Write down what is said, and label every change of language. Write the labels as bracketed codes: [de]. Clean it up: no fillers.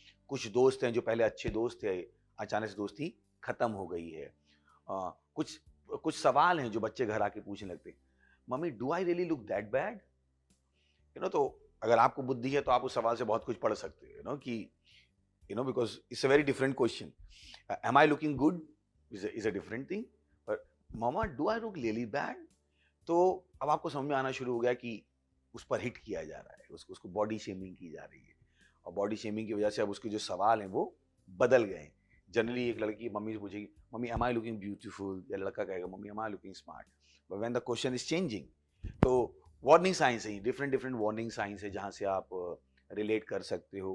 [hi] कुछ दोस्त हैं जो पहले अच्छे दोस्त थे, अचानक से दोस्ती खत्म हो गई है। कुछ सवाल हैं जो बच्चे घर आके पूछने लगते हैं, mummy [en] Do I really look that bad. [hi] तो अगर आपको बुद्धि है तो आप उस सवाल से बहुत कुछ पढ़ सकते हो कि [en] because it's a very different question. Am I looking good is a different thing. But mama, do I look really bad? [hi] तो अब आपको समझ में आना शुरू हो गया कि उस पर हिट किया जा रहा है, उसको बॉडी शेमिंग की जा रही है, और बॉडी शेमिंग की वजह से अब उसके जो सवाल हैं वो बदल गए। जनरली एक लड़की मम्मी से पूछेगी, mummy [en] am I looking beautiful, [hi] या लड़का कहेगा mummy [en] am I looking smart. But when the question is changing, [hi] तो वार्निंग साइंस है, डिफरेंट वार्निंग साइंस है जहाँ से आप रिलेट कर सकते हो।